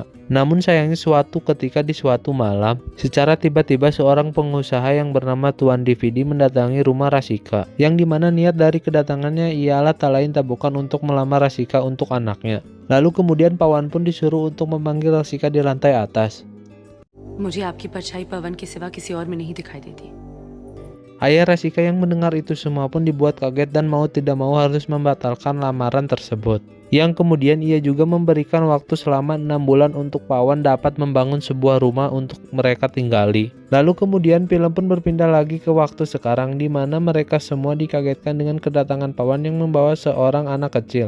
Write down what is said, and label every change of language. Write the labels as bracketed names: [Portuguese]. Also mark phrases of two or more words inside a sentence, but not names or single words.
[Indonesian] Namun sayangnya suatu ketika di suatu malam, secara tiba-tiba seorang pengusaha yang bernama Tuan DVD mendatangi rumah Rasika, yang dimana niat dari kedatangannya ialah tak lain tak bukan untuk melamar Rasika untuk anaknya. Lalu kemudian Pawan pun disuruh untuk memanggil Rasika di lantai atas. [Hindi] मुझे आपकी परछाई पवन के सिवा किसी और में नहीं दिखाई देती. [Indonesian] Ayah Rasika yang mendengar itu semua pun dibuat kaget dan mau tidak mau harus membatalkan lamaran tersebut. Yang kemudian ia juga memberikan waktu selama 6 bulan untuk Pawan dapat membangun sebuah rumah untuk mereka tinggali. Lalu kemudian film pun berpindah lagi ke waktu sekarang di mana mereka semua dikagetkan dengan kedatangan Pawan yang membawa seorang anak kecil.